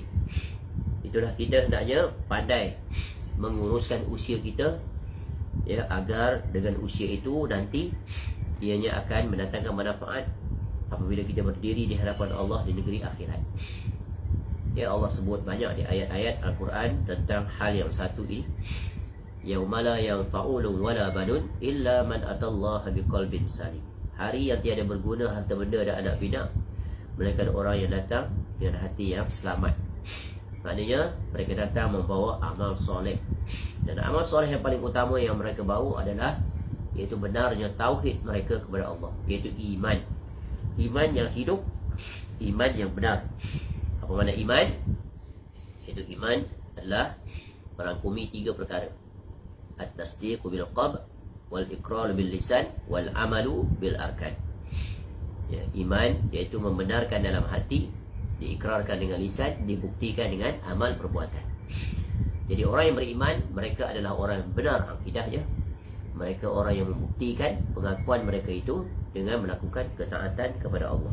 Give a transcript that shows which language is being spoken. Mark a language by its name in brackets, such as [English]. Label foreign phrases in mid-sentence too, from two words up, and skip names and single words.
[Malay] Itulah, kita hendaknya pandai menguruskan usia kita, ya, agar dengan usia itu nanti ianya akan mendatangkan manfaat apabila kita berdiri di hadapan Allah di negeri akhirat. Ya, Allah sebut banyak di ayat-ayat Al-Quran tentang hal yang satu ini. [Arabic] يوم لا ينفع ولا بنون إلا من أتى الله بقلب سليم. [Malay] Hari yang tiada berguna harta benda dan anak pinak, melainkan orang yang datang dengan hati yang selamat. Maknanya mereka datang membawa amal soleh. Dan amal soleh yang paling utama yang mereka bawa adalah iaitu benarnya tauhid mereka kepada Allah, iaitu iman. Iman yang hidup, iman yang benar. Apa makna iman? Iaitu iman adalah merangkumi 3 perkara: [Arabic] التصديق بالقلب والإقرار باللسان والعمل بالأركان. [Malay] Ya, iman iaitu membenarkan dalam hati, diikrarkan dengan lisan, dibuktikan dengan amal perbuatan. Jadi orang yang beriman, mereka adalah orang yang benar akidahnya. Mereka orang yang membuktikan pengakuan mereka itu dengan melakukan ketaatan kepada Allah.